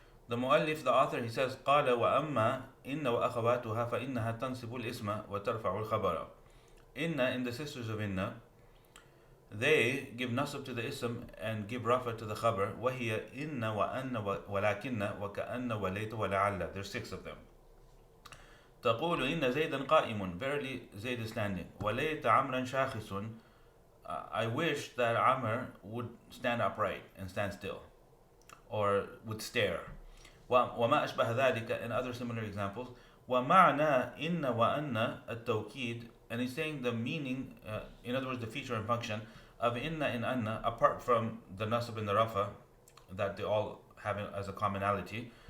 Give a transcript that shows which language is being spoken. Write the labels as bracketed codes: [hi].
[en] The muallif, the author, he says, [ar] قال وأما إن وأخواتها فإنها تنصب الاسم وترفع الخبر. [en] Inna in the sisters of inna, they give nasab to the ism and give rafa to the khabar. [ar] وهي إن وأن ولكن وكأن وليت ولعل. [en] There's 6 of them. [ar] تقول إن زيدا قائم. [en] Verily Zayd is standing. [ar] وليت عمرا شاخص. [en] I wish that Amr would stand upright and stand still, or would stare. [ar] وما أشبه ذلك, [en] and other similar examples. [ar] ومعنى إن وأن التوكيد, [en] and he's saying the meaning, in other words, the feature and function of inna and anna, apart from the nasab and the rafa that they all have as a commonality.